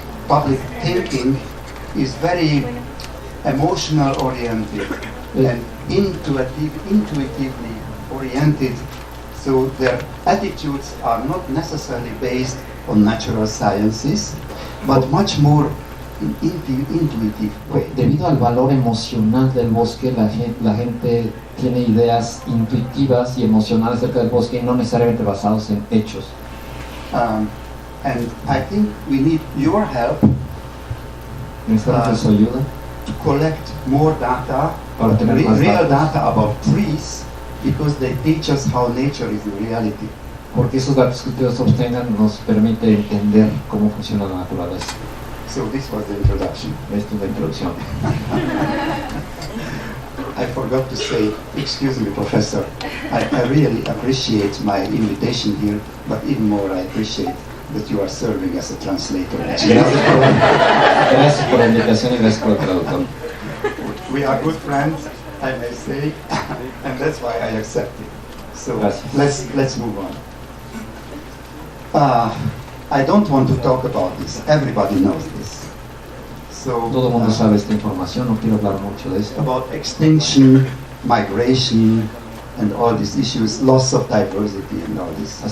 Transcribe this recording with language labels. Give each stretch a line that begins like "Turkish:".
English: public thinking is very emotional oriented and intuitively oriented, so their attitudes are not necessarily based on natural sciences, but much more intuitive way.
Spanish: Debido al valor emocional del bosque, la gente tiene ideas intuitivas y emocionales acerca del bosque y no necesariamente basados en hechos.
English: And I think we need your help
Spanish: Necesitamos su ayuda
English: to collect more data,
Spanish: para tener más
English: real
Spanish: datos,
English: data about trees, because they teach us how nature is in reality.
Spanish: porque esos datos que ustedes obtengan nos permite entender cómo funciona la naturaleza.
English: So this was the introduction.
Spanish: Esto es la introducción.
English: I forgot to say, excuse me, Professor, I really appreciate my invitation here, but even more I appreciate that you are serving as a translator.
Spanish: Gracias por la invitación y gracias por el traductor.
English: We are good friends, I may say, and that's why I accepted. So
Spanish: Gracias.
English: let's move on. I don't want to talk about this. Everybody knows this. So
Spanish: Todo el mundo sabe esta información, no quiero hablar mucho de esto.
English: about extinction, migration, and all these issues, loss of diversity and all this.